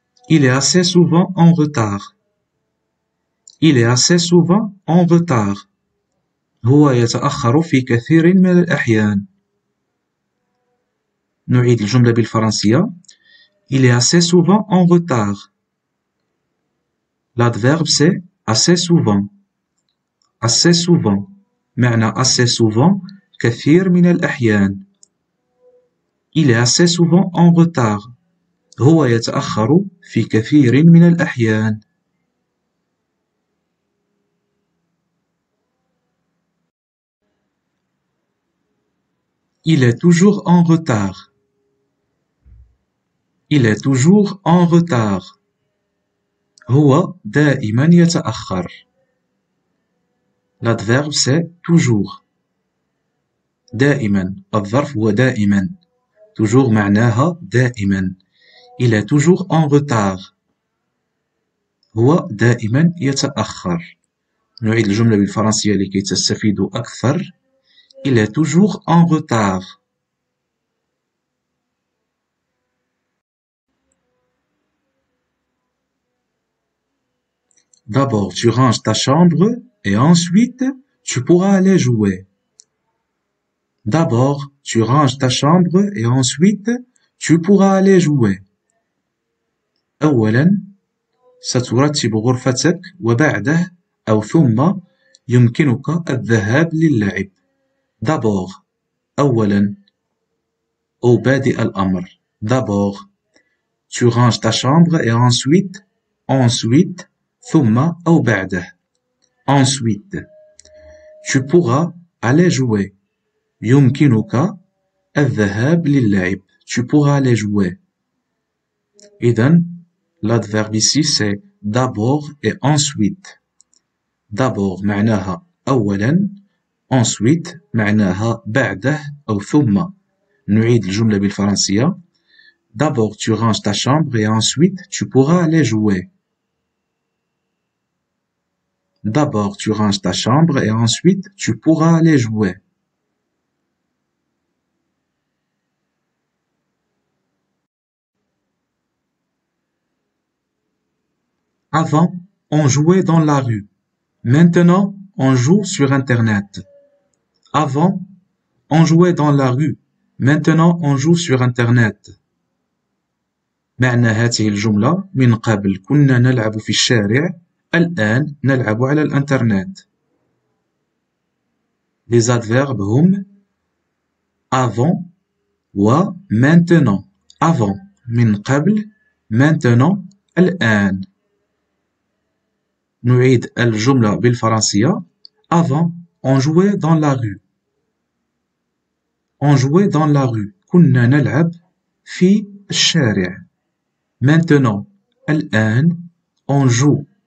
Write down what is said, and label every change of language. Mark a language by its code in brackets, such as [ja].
[fr] Il est assez souvent en retard. Il est assez souvent en retard. [ar] هو يتأخر في كثير من الأحيان. نعيد الجملة بالفرنسية. [fr] Il est assez souvent en retard. L'adverbe c'est assez souvent. Assez souvent. [ar] معنى [fr] assez souvent [ar] كثير من الأحيان. [fr] Il est assez souvent en retard. [ar] هو يتأخر في كثير من الأحيان. [fr] Il est toujours en retard. Il est toujours en retard. [ar] هو دائما يتأخر. [fr] L'adverbe c'est toujours. [ar] دائما. الظرف هو دائما. toujours معناها دائما. [fr] Il est toujours en retard. [ar] هو دائما يتأخر. نعيد الجملة بالفرنسية لكي تستفيدوا أكثر. [fr] Il est toujours en retard. D'abord, tu ranges ta chambre et ensuite, tu pourras aller jouer. D'abord, tu ranges ta chambre et ensuite, tu pourras aller jouer. [ar] أولاً، سترتب غرفتك وبعده أو ثم يمكنك الذهاب للعب. D'abord. أولاً. أو بادئ الأمر. D'abord. [fr] Tu ranges ta chambre et ensuite. [ar] Ensuite. ثم أو بعده. Ensuite. [fr] Tu pourras aller jouer. [ar] يمكنك الذهاب للعب. [fr] Tu pourras aller jouer. إذن l'adverbe ici c'est d'abord et ensuite. [ar] D'abord معناها أولاً. Ensuite معناها بعده أو ثم. نعيد الجملة بالفرنسية. [fr] D'abord tu ranges ta chambre et ensuite tu pourras aller jouer. D'abord tu ranges ta chambre et ensuite tu pourras aller jouer. Avant, on jouait dans la rue. Maintenant, on joue sur Internet. Avant, on jouait dans la rue. Maintenant, on joue sur Internet. [ar] معنى هذه الجملة: من قبل كنا نلعب في الشارع، الآن نلعب على الإنترنت. [fr] Les adverbes هم avant و maintenant. [ar] Avant من قبل، maintenant الآن. نعيد الجملة بالفرنسية. [fr] Avant, on jouait dans la rue. On jouait dans la rue. [ar] كنا نلعب في الشارع. [fr] Maintenant, الآن, on joue.